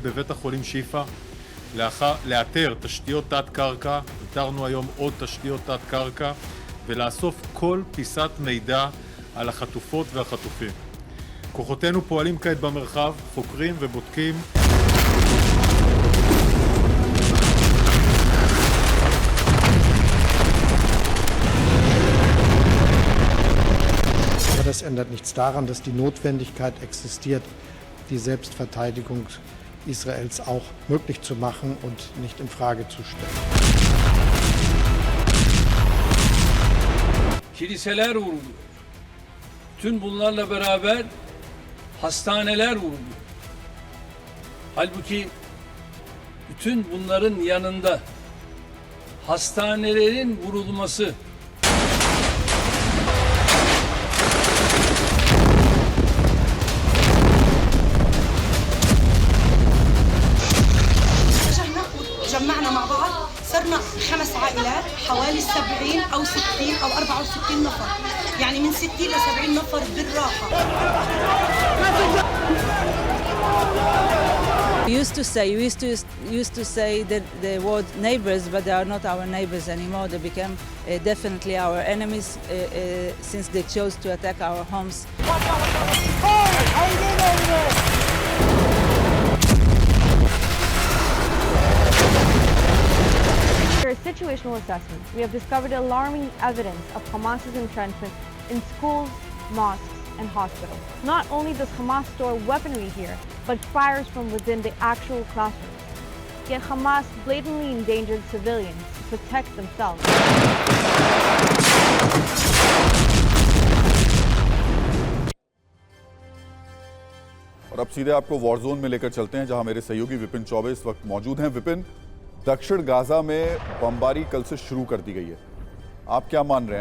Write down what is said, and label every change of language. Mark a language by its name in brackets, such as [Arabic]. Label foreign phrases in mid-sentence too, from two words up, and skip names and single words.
[Hebrew] בבית החולים שיפה, לאתר תשתיות תת-קרקע, איתרנו היום עוד תשתיות תת-קרקע, ולאסוף כל פיסת מידע על החטופות והחטופים. כוחותינו פועלים כעת במרחב, חוקרים ובודקים. [German] Aber das ändert nichts daran, dass die Notwendigkeit existiert, die Selbstverteidigung Israels auch möglich zu machen und nicht in Frage zu stellen. [Turkish] Kiliseler vuruluyor. Tüm bunlarla beraber hastaneler vuruluyor. Halbuki bütün bunların yanında hastanelerin vurulması, [Arabic] جمعنا مع بعض صرنا 5 عائلات حوالي 70 أو 60 أو 64 نفر، يعني من 60 ل 70 نفر بالراحة. [English] We used to say that the word neighbors, but they are not our neighbors anymore. They became definitely our enemies since they chose to attack our homes. For a situational assessment, we have discovered alarming evidence of Hamas's entrenchment in schools, mosques, and hospitals. Not only does Hamas store weaponry here, but fires from within the actual classrooms. Yet Hamas blatantly endangered civilians to protect themselves. [Hindi] और अब सीधे आपको [English] war zone [Hindi] में लेकर चलते हैं, जहां मेरे सहयोगी विपिन चौबे इस वक्त मौजूद हैं। विपिन, दक्षिण गाजा में बमबारी कल से शुरू कर दी गई है, आप क्या मान रहे हैं?